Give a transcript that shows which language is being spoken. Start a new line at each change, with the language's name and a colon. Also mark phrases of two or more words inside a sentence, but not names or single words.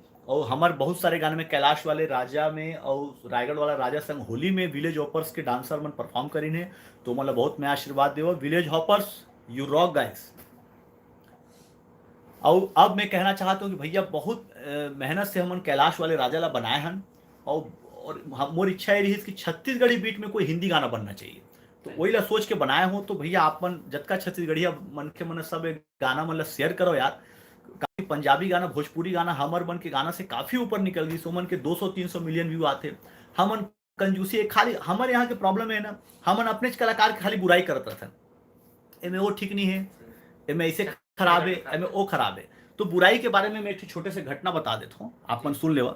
Chhattisgarhi: और हमारे बहुत सारे गाने में कैलाश वाले राजा में और रायगढ़ वाला राजा संग होली में विलेज हॉपर्स के डांसर मन परफॉर्म करीने, तो मतलब बहुत मैं आशीर्वाद देव विलेज हॉपर्स,
English: you rock guys.
Chhattisgarhi: और अब मैं कहना चाहता हूँ कि भैया बहुत मेहनत से हमन कैलाश वाले राजा ला बनाए हन और मोर इच्छा ये रही कि छत्तीसगढ़ी बीट में कोई हिंदी गाना बनना चाहिए, तो वही ला सोच के बनाए हो। तो भैया आप मन जतका छत्तीसगढ़िया मन के मन सब गाना मन ला शेयर करो यार। काफी पंजाबी गाना, भोजपुरी गाना हमर मन के गाना से काफी ऊपर निकल गई। सोमन के 200-300 मिलियन व्यू आते। हमन कंजूसी खाली हमारे यहाँ के प्रॉब्लम है ना, हमन अपने कलाकार की खाली बुराई करते थे, एमे वो ठीक नहीं है, एमे ऐसे खराब है, एमे वो खराब है। तो बुराई के बारे में मैं एक छोटे से घटना बता देता हूँ, आप मन सुन लेवा।